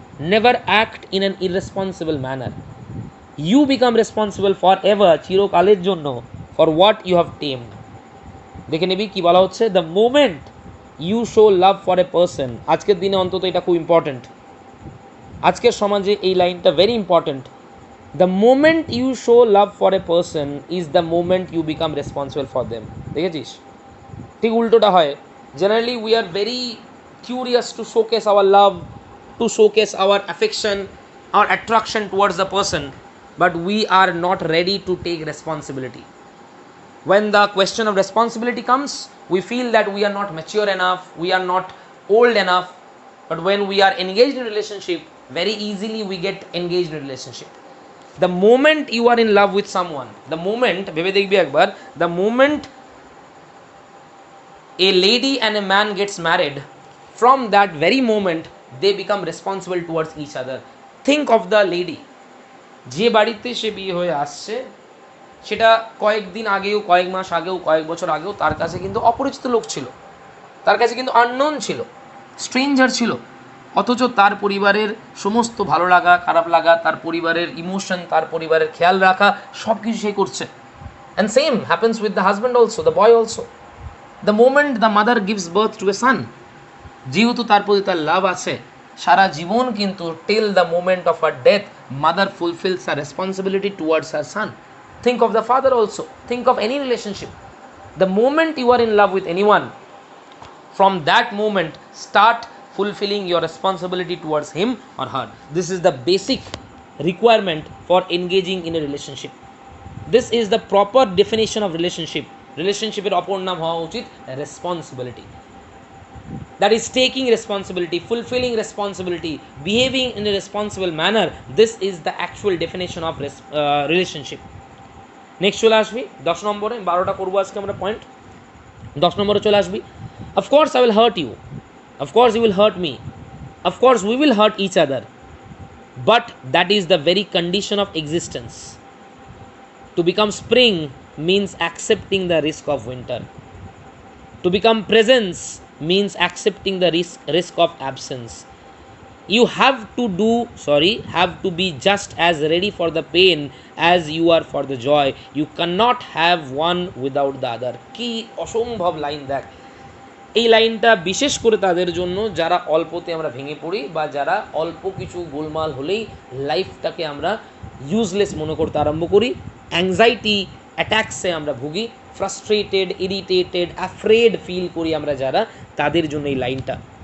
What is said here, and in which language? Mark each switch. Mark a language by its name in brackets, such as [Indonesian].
[English] Never act in an irresponsible manner. You become responsible for ever, [Bangla] চিরকালের জন্য, [English] For what you have tamed. [Bangla] দেখে নিবি কি বলা হচ্ছে, [English] The moment you show love for a person. [Bangla] আজকের দিনে অন্তত এটা খুব ইম্পর্টেন্ট, আজকের সমাজে এই লাইনটা very important. [English] The moment you show love for a person is the moment you become responsible for them. [Bangla] দেখেছিস? ঠিক উল্টোটা হয়। [English] Generally we are very curious to showcase our love, to showcase our affection, our attraction towards the person, but we are not ready to take responsibility. When the question of responsibility comes, we feel that we are not mature enough, we are not old enough, but when we are engaged in a relationship, very easily we get engaged in a relationship. The moment you are in love with someone, the moment, [Bangla] ভেবে দেখবি একবার, [English] The moment a lady and a man gets married, from that very moment they become responsible towards each other. Think of the lady, [Bangla] যে বাড়িতে সে বিয়ে হয়ে আসছে, সেটা কয়েকদিন আগেও, কয়েক মাস আগেও, কয়েক বছর আগেও তার কাছে কিন্তু অপরিচিত লোক ছিল, তার কাছে কিন্তু আননোন ছিল, স্ট্রেঞ্জার ছিল, অথচ তার পরিবারের সমস্ত ভালো লাগা, খারাপ লাগা, তার পরিবারের ইমোশন, তার পরিবারের খেয়াল রাখা, সব কিছু সে করছে। [English] And same happens with the husband also, the boy also. The moment the mother gives birth to a son, [Bangla] যেহেতু তার প্রতি তার লাভ আছে, সারা জীবন কিন্তু [English] Till the moment of her death mother fulfils her responsibility towards her son. Think of the father also. Think of any relationship. The moment you are in love with anyone, from that moment start fulfilling your responsibility towards him or her. This is the basic requirement for engaging in a relationship. This is the proper definition of relationship. [Bangla] Relationship এর অপর নাম হওয়া উচিত responsibility. [English] That is taking responsibility, fulfilling responsibility, behaving in a responsible manner. This is the actual definition of relationship. [Bangla] Next চলে আসবি 10 নম্বরে, 12টা করবো আজকে আমরা পয়েন্ট। 10 নম্বরে চলে আসবি, [English] Of course I will hurt you, of course you will hurt me, of course we will hurt each other, but that is the very condition of existence. To become spring means accepting the risk of winter. To become presence means accepting the risk of absence. You have to be just as ready for the pain as you are for the joy. You cannot have one without the other. [Bangla] কি অসম্ভব line দেখ। এই লাইনটা বিশেষ করে তাদের জন্য যারা অল্পতে আমরা ভেঙে পড়ি, বা যারা অল্প কিছু গোলমাল হলেই লাইফটাকে আমরা ইউজলেস মনে করতে আরম্ভ করি, অ্যাংজাইটি অ্যাট্যাকসে আমরা ভুগি, ফ্রাস্ট্রেটেড, ইরিটেটেড, অ্যাফ্রেড ফিল করি আমরা যারা, তাদের জন্য এই লাইনটা।